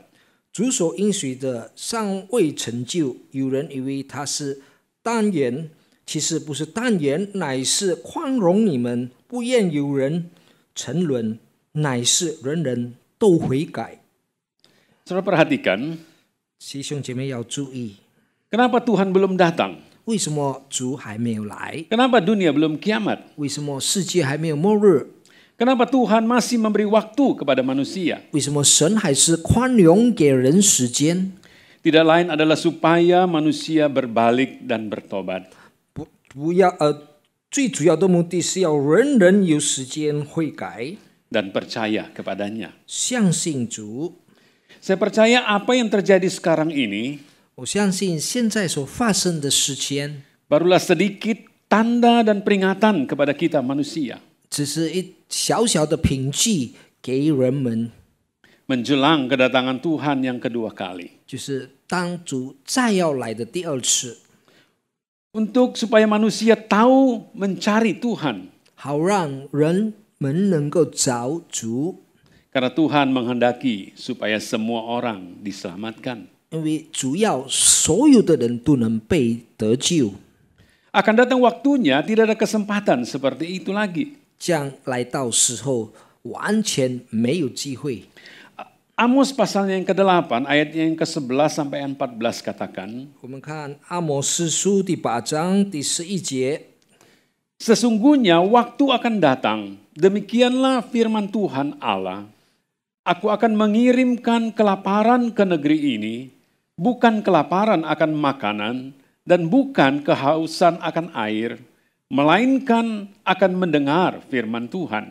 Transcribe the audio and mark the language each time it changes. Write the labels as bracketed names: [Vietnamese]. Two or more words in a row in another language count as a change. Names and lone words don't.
[Chinese] 主所应许的尚未成就，有人以为他是单言，其实不是单言，乃是宽容你们，不愿有人沉沦，乃是人人都悔改。 [Indonesian] Saudara perhatikan, [Chinese] 弟兄姐妹要注意， [Indonesian] kenapa Tuhan belum datang? [Chinese] 为什么主还没有来？ [Indonesian] Kenapa dunia belum kiamat? [Chinese] 为什么世界还没有末日？ [Indonesian] Kenapa Tuhan masih memberi waktu kepada manusia? [Chinese] 为什么神还是宽容给人时间？ [Indonesian] Tidak lain adalah supaya manusia berbalik dan bertobat. [Chinese] 最主要的目的是要人人有时间悔改， [Indonesian] Dan percaya kepadanya. [Chinese] 相信主。 [Indonesian] Saya percaya apa yang terjadi sekarang ini [Chinese] 我相信现在所发生的事情， [Indonesian] barulah sedikit tanda dan peringatan kepada kita manusia. [Chinese] 只是一小小的凭据给人们， [Indonesian] Menjelang kedatangan Tuhan yang kedua kali. [Chinese] 就是当主再要来的第二次， [Indonesian] Untuk supaya manusia tahu mencari Tuhan. [Chinese] 好让人们能够找主， [Indonesian] Karena Tuhan menghendaki supaya semua orang diselamatkan. [Chinese] 因为主要所有的人都能被得救。 [Indonesian] Akan datang waktunya tidak ada kesempatan seperti itu lagi. [Chinese] 将来到时候完全没有机会。 [Indonesian] Amos pasalnya yang ke-8 ayatnya yang ke-11 sampai 14 katakan, [Chinese] 我们看阿摩司书第8章第11节， [Indonesian] sesungguhnya waktu akan datang, demikianlah firman Tuhan Allah. Aku akan mengirimkan kelaparan ke negeri ini, bukan kelaparan akan makanan dan bukan kehausan akan air, melainkan akan mendengar firman Tuhan.